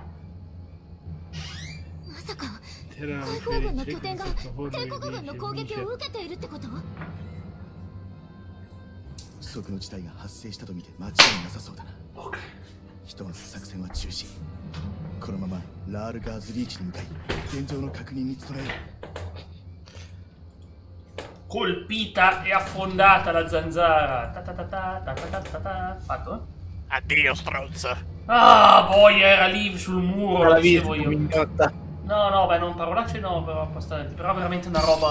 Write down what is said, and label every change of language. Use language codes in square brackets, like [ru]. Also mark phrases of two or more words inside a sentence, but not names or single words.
[ja] まさか解放軍の拠点が帝国軍の攻撃を受けているってこと？不測の事態が発生したと見て間違いなさそうだな。ひとまず作戦は中止。このままラールガーズリーチに向かい現状の確認に努めよう。 [it] Colpita e affondata la zanzara. Fatto? Addio, stronzo. Ah, poi era lì sul muro, lo dicevo io. Mignotta. No, beh, non parolacce no, però abbastanza. Però veramente una roba.